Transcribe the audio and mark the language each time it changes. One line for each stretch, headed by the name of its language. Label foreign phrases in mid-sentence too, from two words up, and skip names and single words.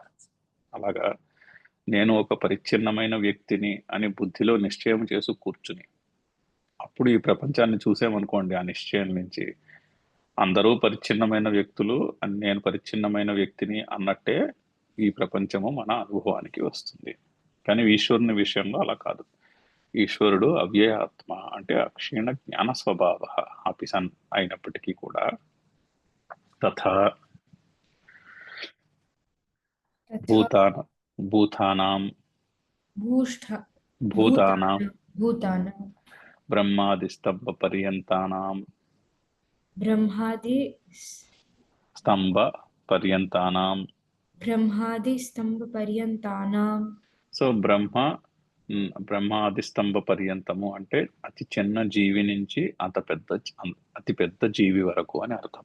Telugu: అలాగా నేను ఒక పరిచ్ఛిన్నమైన వ్యక్తిని అని బుద్ధిలో నిశ్చయం చేసి కూర్చుని అప్పుడు ఈ ప్రపంచాన్ని చూసామనుకోండి, ఆ నిశ్చయం నుంచి అందరూ పరిచ్ఛిన్నమైన వ్యక్తులు, నేను పరిచ్ఛిన్నమైన వ్యక్తిని అన్నట్టే ఈ ప్రపంచము మన అనుభవానికి వస్తుంది. కానీ ఈశ్వరుని విషయంలో అలా కాదు. ఈశ్వరుడు
Sanskrit: అవ్యయ ఆత్మ
Telugu: అంటే
Sanskrit: అక్షీణ జ్ఞాన స్వభావ అపి సన్
Telugu: అయినప్పటికీ కూడా తథా
Sanskrit: तथा భూతానాం भूष्ठ భూతానాం भूतानां బ్రహ్మాది స్తంభ పర్యంతానాం ब्रह्मादि స్తంభ పర్యంతానాం. स्तंभपर्यन्तानां
Telugu: సో బ్రహ్మాది స్తంభ పర్యంతము అంటే అతి చిన్న జీవి నుంచి అతి పెద్ద జీవి వరకు అని అర్థం.